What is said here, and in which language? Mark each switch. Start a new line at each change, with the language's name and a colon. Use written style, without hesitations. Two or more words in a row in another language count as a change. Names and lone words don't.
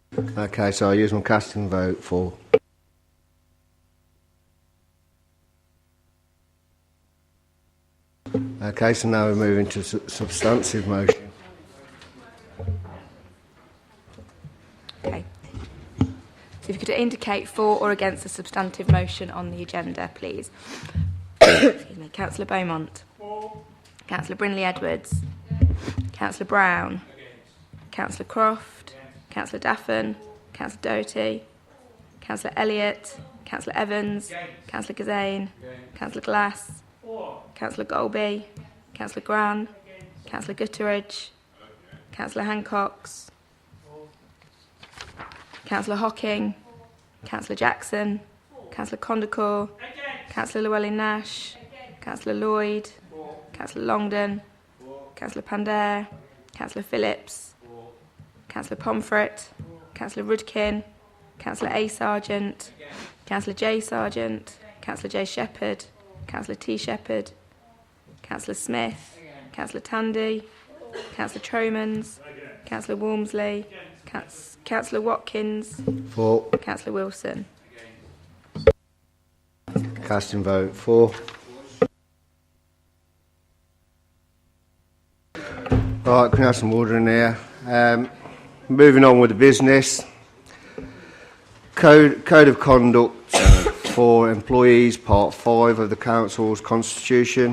English: Okay, so I use my casting vote for. Okay, so now we're moving to substantive motion. Okay. So if you could indicate for or against the substantive motion on the agenda, please. Excuse me. Councillor Beaumont. Councillor Brindley Edwards. Councillor Brown. Councillor Croft. Councillor Daffin. Councillor Doherty. Councillor Elliott. Councillor Evans. Councillor Gazane. Councillor Glass. Councillor Golby. Councillor Gran. Councillor Gutteridge. Councillor Hancox. Councillor Hocking. Councillor Jackson. Councillor Condacor. Councillor Llewellyn-Nash. Councillor Lloyd. Councillor Longdon. Councillor Pandair. Councillor Phillips. Councillor Pomfret. Councillor Rudkin. Councillor A. Sargent. Councillor J. Sargent. Councillor J. Shepherd. Councillor T. Shepherd. Councillor Smith. Councillor Tandy. Councillor Tromans. Councillor Walmsley. Councillor Watkins. For. Councillor Wilson. Casting vote for. Right, can we have some order in here? Moving on with the business. Code of Conduct for Employees, Part 5 of the Council's Constitution.